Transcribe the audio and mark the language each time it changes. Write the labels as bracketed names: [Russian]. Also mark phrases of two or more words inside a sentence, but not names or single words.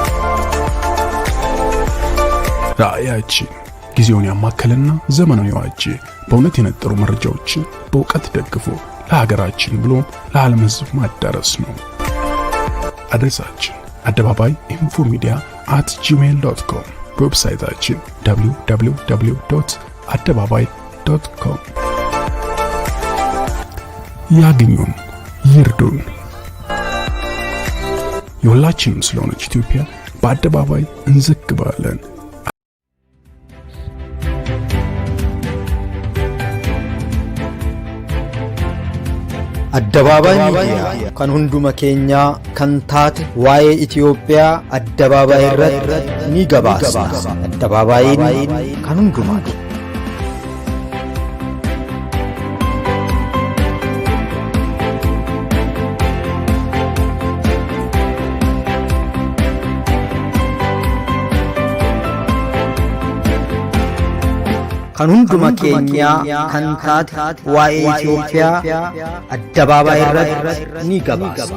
[Amharic] ራእያችን ጊዜውን ያማከለና ዘመኑን የዋጀ በእውነት የነጠሩ መረጃዎችን በእውቀት ደግፎ ለሀገራችን ብሎም ለዓለም ሕዝብ ማዳረስ ነው። አድሬሳችን አደባባይ ኢንፎ ሚዲያ @gmail.com፣ በዌብሳይታችን www.adebabai.com። ያግኙን፣ ይርዱን። የሁላችንም ስለሆነች ኢትዮጵያ በአደባባይ እንዘግባለን። [Oromo] Adebabay Media kan hunduma keenya kan taate waa'ee Itoophiyaa Adebabay irratti ni gabaasna. Adebabayin kan hundumaati. kan hunduma keenya kan taate waa'ee Itoophiyaa Adebabay irratti ni gabaasna.